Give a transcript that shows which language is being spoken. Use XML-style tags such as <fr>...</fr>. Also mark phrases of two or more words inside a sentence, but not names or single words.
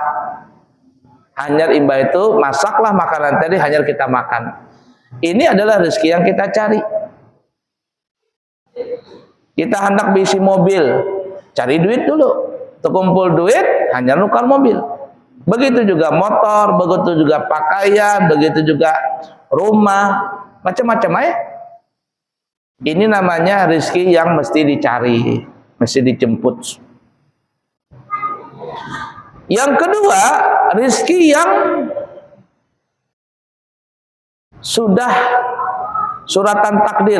<bjn>Hanyar imba itu, masaklah makanan tadi, hanyar kita makan. Ini adalah rezeki yang kita cari. Kita hendak bisi mobil, cari duit dulu. Terkumpul duit, hanyar nukar mobil.</bjn> <id>Begitu juga motor, begitu juga pakaian, begitu juga rumah, macam-macam ya. Ini namanya rezeki yang mesti dicari, mesti dijemput. Yang kedua, rezeki yang sudah suratan takdir.</id>